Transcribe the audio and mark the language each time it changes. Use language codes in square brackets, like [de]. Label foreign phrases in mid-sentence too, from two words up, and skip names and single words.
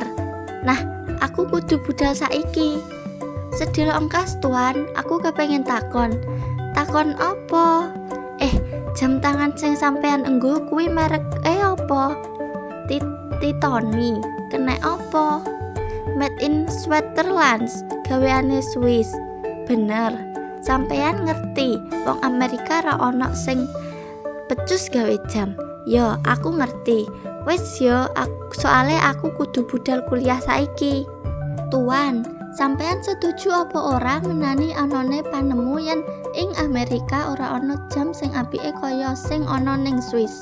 [jv] Nah, aku kudu budal saiki. Sedhela engkas tuan, aku kepengin takon. Takon apa? Jam tangan sing sampean enggo kuwi merek apa? Titoni. Kenek apa? [en] Made in Switzerland, [jv] gaweane Swiss. Bener. Sampean ngerti, wong Amerika ra ono sing pecus gawe jam. Yo, aku ngerti. Wes yo, soale aku kudu budal kuliah saiki. Tuan, sampean setuju apa ora ngenani anane panemu yen ing Amerika ora ana jam sing apike kaya sing ana ning Swiss?